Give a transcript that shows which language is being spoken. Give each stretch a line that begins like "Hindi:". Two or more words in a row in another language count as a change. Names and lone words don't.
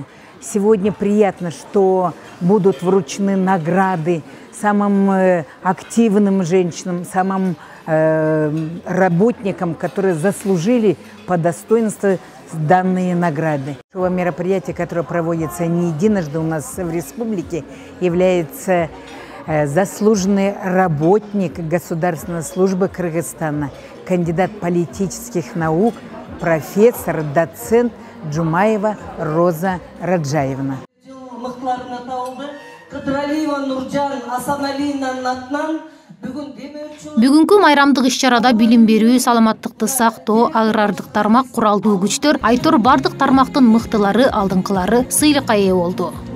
Russian: Сегодня приятно, что будут вручены награды самым активным женщинам, самым работникам, которые заслужили по достоинству данные награды. Мероприятие, которое проводится не единожды у нас в республике, является заслуженный работник Государственной службы Кыргызстана, кандидат политических наук, профессор, доцент Джумаева Роза Раджаевна.
Kyrgyz: Бүгүнкү майрамдык иш-чарада билим берүү, саламаттыкты сактоо, агрардык тармак, куралдуу күчтөр, айтор бардык тармактын мыктылары, алдыңкылары сыйлыкка ээ болду.